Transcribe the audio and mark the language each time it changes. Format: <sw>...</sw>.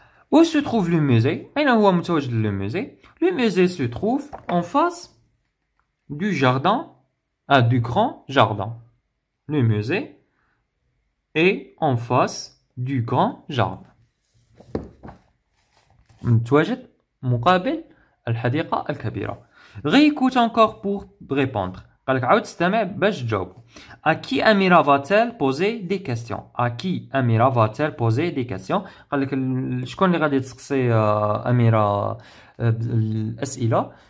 <fr>Où se trouve le musée? Le musée. Le musée se trouve en face du jardin, du grand jardin. Le musée est en face du grand jardin.</fr> <ar>متواجد مقابل الحديقة الكبيرة.</ar> <fr>Réécoute encore pour répondre.</fr> <ar>قال لك عاود تستمع باش تجاوب.</ar> <fr>À qui Amira va-t-elle poser des questions? À qui Amira va-t-elle poser des questions?</fr> <ar>قال لك شكون اللي غادي تسقسي أميرة الأسئلة.</ar>